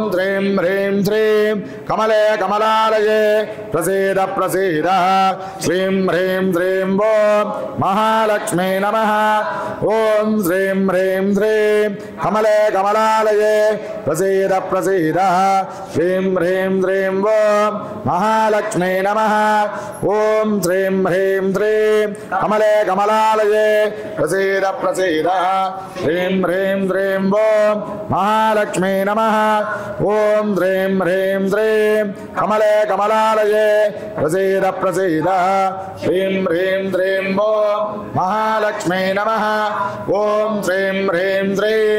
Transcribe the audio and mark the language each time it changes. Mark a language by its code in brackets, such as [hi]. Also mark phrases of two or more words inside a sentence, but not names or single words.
[sa] శ్రీం హ్రీం శ్రీం కమలే కమలాలయే ప్రసీద ప్రసీద శ్రీం హ్రీం శ్రీం ఓం మహాలక్ష్మీ నమః ఓం శ్రీం హ్రీం శ్రీం కమలే కమలాలయే ప్రసీద ప్రసీద శ్రీం హ్రీం శ్రీం ఓం మహాలక్ష్మీ నమః ఓం శ్రీం హ్రీం శ్రీం కమలే కమలాలయే कमलालये प्रसीद प्रसीद ह्रीं ह्रीं श्रीं ओं महालक्ष्मी नमः ओं ह्रीं ह्रीं श्रीं कमले कमलालये प्रसीद प्रसीद ह्रीं ह्रीं श्रीं ओं महालक्ष्मी नमः ओं श्रीं ह्रीं श्रीं